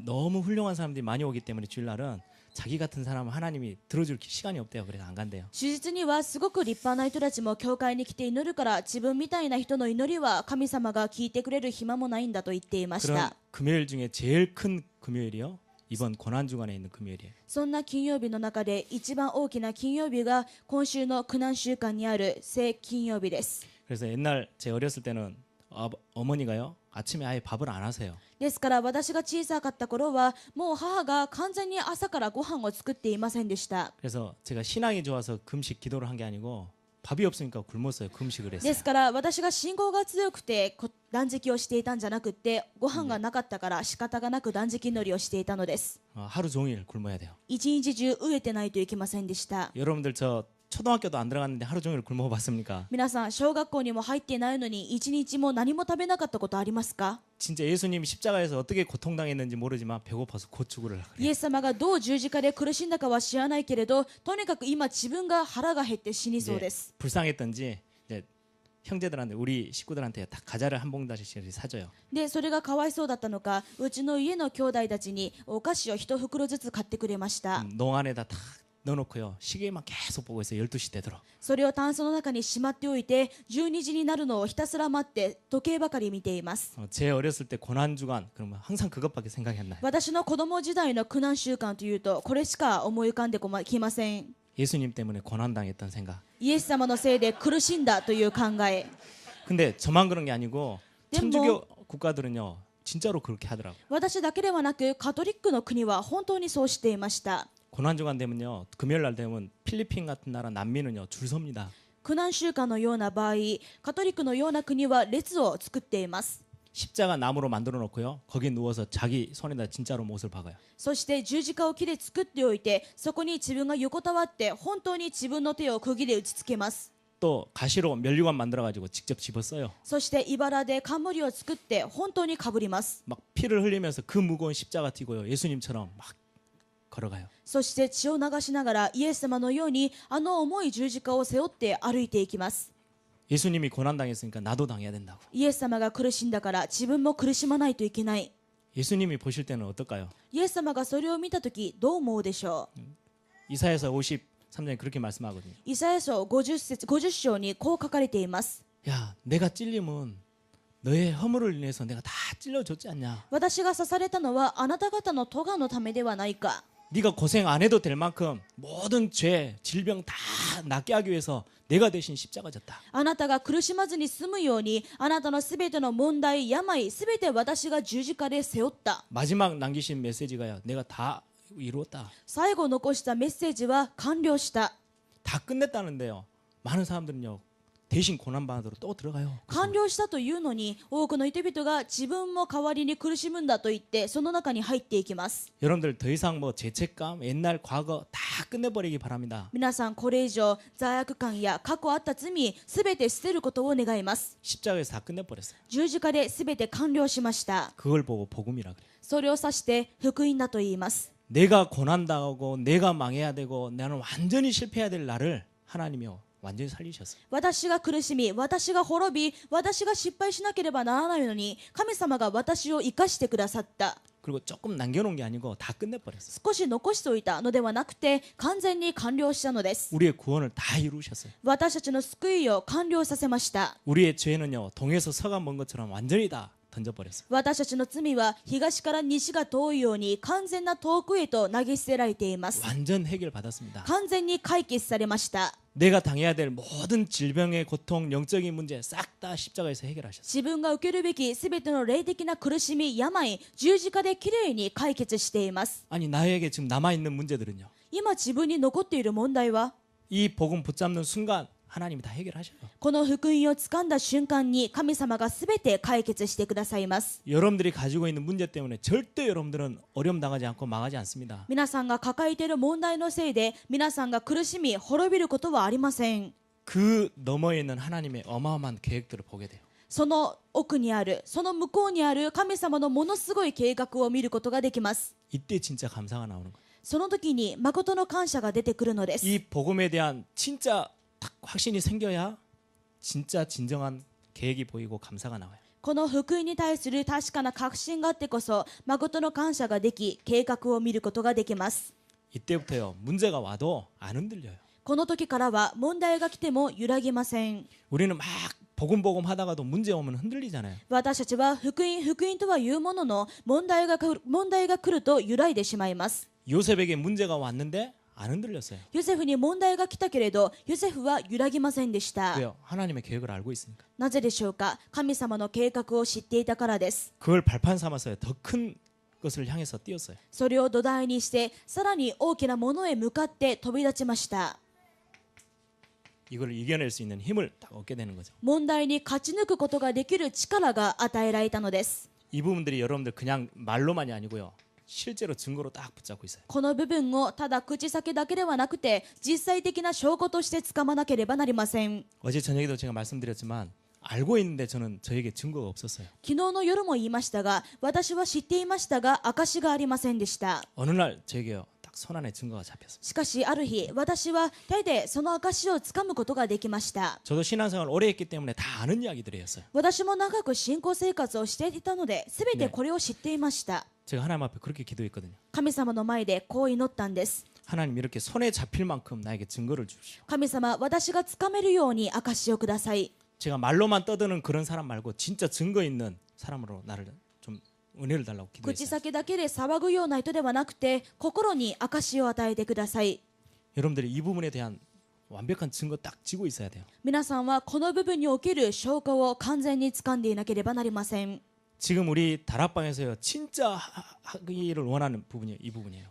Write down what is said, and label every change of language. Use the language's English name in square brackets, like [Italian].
[Korean] 너무 훌륭한 사람들이 많이 오기 때문에 주일날은 자기 같은 사람은 하나님이 들어줄 시간이 없대요. 그래서 안 간대요. [Japanese] 手術にはすごく立派な人たちも教会に来て祈るから、自分みたいな人の祈りは神様が聞いてくれる暇もないんだと言っていまし [Korean] 그런 [Japanese] た。 [Korean] 금요일 중에 제일 큰 금요일이요. 이번 고난주간에 있는 금요일이에요. [Japanese] そんな金曜日の中で一番大きな金曜日が今週の苦難週間にある聖金曜日です。 [Korean] 그래서 옛날 제 어렸을 때는 어머니가요 아침에 아예 밥을 안 하세요. [Japanese] ですから私が小さかった頃はもう母が完全に朝からご飯を作っていませんでした。 [Korean] 그래서 제가 신앙이 좋아서 금식 기도를 한 게 아니고 밥이 없으니까 굶었어요. 금식을 [Japanese] で [Korean] 했어요. [Japanese] すから私が信仰が強くて断食をしていたんじゃなくって、ご飯がなかったから仕方がなく断食祈りをしていたのです。 [Korean] 하루 종일 굶어야 돼요. [Japanese] 一日中飢えてないといけませんでした。 [Korean] 여러분들 저 초등학교도 안 들어갔는데 하루 종일 굶어 봤습니까? [Japanese] 皆さん小学校にも入っていないのに一日も何も食べなかったことありますか？ [Korean] 진짜 예수님이 십자가에서 어떻게 고통당했는지 모르지만 배고파서 곧 죽으려고 [Japanese] イ [Korean] 그래요. [Japanese] エス様がどう十字架で苦しんだかは知らないけれど、とにかく今自分が腹が減って死にそうで [Korean] 이제 [Japanese] す。 [Korean] 불쌍했던지 이제 형제들한테 우리 식구들한테 다 과자를 한 봉다리씩 사줘요. [Japanese] でそれがかわいそうだったのか、うちの家の兄弟たちにお菓子を一袋ずつ買ってくれました。 [Korean] 농 안에다 다 넣어놓고요. 시계만 계속 보고 있어요. 12시 되도록. [Japanese] それをタンスの中にしまっておいて、12時になるのをひたすら待って時計ばかり見ています。 [Korean] 제 어렸을 때 고난주간 그러면 항상 그것밖에 생각이 안 나요. [Japanese] 私の子供時代の苦難週間というとこれしか思い浮かんできません。 [Korean] 예수님 때문에 고난당했던 생각. [Japanese] イエス様のせいで苦しんだという考え。 [Korean] 근데 저만 그런 게 아니고 네, 천주교 국가들은요 진짜로 그렇게 하더라고요. [Japanese] 私だけではなくカトリックの国は本当にそうしていました。 [Korean] 고난주간 되면요 금요일 날 되면 필리핀 같은 나라 난민은요 줄 섭니다. [Japanese] 苦難週間のような場合、カトリックのような国は列を作っています。 [Korean] 십자가 나무로 만들어 놓고요 거기 누워서 자기 손에다 진짜로 못을 박아요. [Japanese] そして十字架を木で作っておいて、そこに自分が横たわって本当に自分の手を釘で打ちつけます。 [Korean] 또 가시로 면류관 만들어 가지고 직접 집었어요. [Japanese] そして茨で冠を作って本当にかぶります。 [Korean] 막 피를 흘리면서 그 무거운 십자가 띠고요 예수님처럼 막 걸어가요. [Japanese] そして血を流しながらイエス様のようにあの重い十字架を背負って歩いていきます。 [Korean] 예수님이 고난당했으니까 나도 당해야 된다고. [Japanese] イエス様が苦しんだから自分も苦しまないといけない。 [Korean] 예수님이 보실 때는 어떨까요? [Japanese] イエス様がそれを見たときどう思うでしょう？ [Korean] 이사야서 53장에 그렇게 말씀하거든요. [Japanese] イサヤ書50章にこう書かれています。 [Korean] 야, 내가 찔림은 너의 허물을 인해서 내가 다 찔러줬지 않냐? [Japanese] 私が刺されたのはあなた方の咎のためではないか。 [Korean] 네가 고생 안 해도 될 만큼 모든 죄, 질병 다 낫게 하기 위해서 내가 대신 십자가 졌다. [Japanese] あなたが苦しまずに済むように、あなたのすべての問題、病、すべて私が十字架で背負った。 [Korean] 마지막 남기신 메시지가요. 내가 다 이루었다. [Japanese] 最後残したメッセージは完了した。 [Korean] 다 끝냈다는데요. 많은 사람들은요. 대신 고난받으러 또 들어가요. [Japanese] 完了したというのに、多くの人々が自分も代わりに苦しむんだと言ってその中に入っていきます。 [Korean] 여러분들 더 이상 뭐 죄책감, 옛날 과거 다 끝내버리기 바랍니다. [Japanese] 皆さんこれ以上罪悪感や過去あった罪すべて捨てることを願います。 [Korean] 십자가에서 다 끝내버렸어요. [Japanese] 十字架ですべて完了しました。 [Korean] 그걸 보고 복음이라 그래요. [Japanese] それを指して福音だと言います。 [Korean] 내가 고난당하고 내가 망해야 되고 나는 완전히 실패해야 될 나를 하나님이요 완전히 살리셨어요. [Japanese] 私が苦しみ、私が滅び、私が失敗しなければならないのに、神様が私を生かしてくださった。 [Korean] 그리고 조금 남겨놓은 게 아니고 다 끝내버렸어요. [Japanese] 少し残しておいたのではなくて、完全に完了したのです。 [Korean] 우리의 구원을 다 이루셨어요. [Japanese] 私たちの救いを完了させました。 [Korean] 우리의 죄는요 동에서 서가 먼 것처럼 완전히 다 던져버렸어요. [Japanese] 私たちの罪は東から西が遠いように完全な遠くへと投げ捨てられています。 [Korean] 완전 해결받았습니다. [Japanese] 完全に解決されました。 [Korean] 내가 당해야 될 모든 질병의 고통, 영적인 문제 싹 다 십자가에서 해결하셨어요. [Japanese] 自分が受けるべきすべての霊的な苦しみ、病、十字架できれいに解決しています。 [Korean] 아니 나에게 지금 남아있는 문제들은요. [Japanese] 今自分に残っている問題は、 [Korean] 이 복음 붙잡는 순간 하나님이 다 해결하셔요. [Japanese] この福音を掴んだ瞬間に神様が全て解決してくださいます。 [Korean] 여러분들이 가지고 있는 문제 때문에 절대 여러분들은 어려움 당하지 않고 망하지 않습니다. [Japanese] 皆さんが抱えている問題のせいで皆さんが苦しみ滅びることはありません。 [Korean] 그 너머에 있는 하나님의 어마어마한 계획들을 보게 돼요. [Japanese] その奥にある、その向こうにある神様のものすごい計画を見ることができます。 [Korean] 이때 진짜 감사가 나오는 거예요. [Japanese] その時に誠の感謝が出てくるのです。 [Korean] 이 복음에 대한 진짜 딱 확신이 생겨야 진짜 진정한 계획이 보이고 감사가 나와요. [Japanese] この福音に対する確かな確信があってこそ誠の感謝ができ計画を見ることができます。 [Korean] 이때부터요. 문제가 와도 안 흔들려요. [Japanese] この時からは問題が来ても揺らぎません。 [Korean] 우리는 막 복음 하다가도 문제 오면 흔들리잖아요. [Japanese] 私たちは福音とは言うものの問題が来ると揺らいでしまいます。 [Korean] 요셉에게 문제가 왔는데 안 흔들렸어요. [Japanese] ヨセフに問題が来たけれどヨセフは揺らぎませんでした。 [Korean] 왜요? 하나님의 계획을 알고 있으니까. [Japanese] なぜでしょうか。神様の計画を知っていたからです。 [Korean] 그걸 발판 삼아서요. 더 큰 것을 향해서 뛰었어요. [Japanese] それを土台にしてさらに大きなものへ向かって飛び立ちました。 [Korean] 이걸 이겨낼 수 있는 힘을 딱 얻게 되는 거죠. [Japanese] 問題に勝ち抜くことができる力が与えられたのです。 [Korean] 이 부분들이 여러분들 그냥 말로만이 아니고요. 실제로 증거로 딱 붙잡고 있어요. [Japanese] この部分をただ口先だけではなくて実際的な証拠としてつかまなければなりません。 [Korean] 어제 저녁에도 제가 말씀드렸지만 알고 있는데 저는 저에게 증거가 없었어요. [Japanese] 昨日の夜も言いましたが私は知っていましたが証がありませんでした。 [Korean] 어느 날 저에게요. 딱 손안에 증거가 잡혔어요. [Japanese] しかしある日私は手でその証をつかむことができました。 [Korean] 저도 신앙생활 오래 했기 때문에 다 아는 이야기들이었어요. [Japanese] 私も長く信仰生活をしていたので全てこれを知っていました。 [Korean] 제가 하나님 앞에 그렇게 기도했거든요. [Japanese] 神様の前でこう祈ったんです。 [Korean] 하나님 이렇게 손에 잡힐 만큼 나에게 증거를 주십시오. [Japanese] 神様私がつかめるように証をください。 [Korean] 제가 말로만 떠드는 그런 사람 말고 진짜 증거 있는 사람으로 나를 좀 은혜를 달라고 [Japanese] 口 [Korean] 기도했어요. [Japanese] 先だけで騒ぐような人ではなくて心に証を与えてください。 [Korean] 여러분들이 이 부분에 대한 완벽한 증거 딱 쥐고 있어야 돼요. [Japanese] 皆さんはこの部分における証拠を完全に掴んでいなければなりません。 [Korean] 지금 우리 다락방에서요 진짜 하기를 원하는 부분이 이 부분이에요.